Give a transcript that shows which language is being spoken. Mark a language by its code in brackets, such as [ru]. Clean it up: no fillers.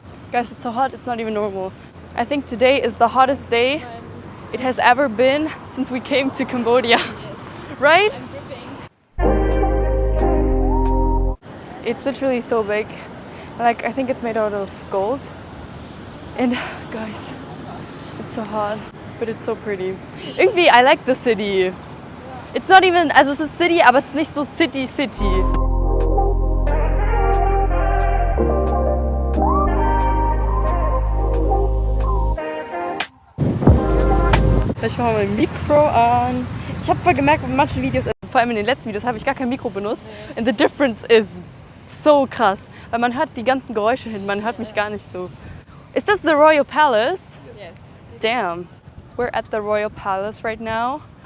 [en] Guys, it's so hot, it's not even normal. I think today is the hottest day it has ever been since we came to Cambodia. Right? I'm dripping. It's literally so big. Like, I think it's made out of gold. And guys, it's so hot, but it's so pretty. Irgendwie, I like the city. It's not even, [de] also es ist City, aber es ist nicht so City. Ich mache mal mein Mikro an. Ich habe voll gemerkt, in manchen Videos, also vor allem in den letzten Videos, habe ich gar kein Mikro benutzt. [en] And the difference is so krass. [de] Weil man hört die ganzen Geräusche hin, man hört mich gar nicht so. [en] Is this the Royal Palace? Yes. Damn. We're at the Royal Palace right now.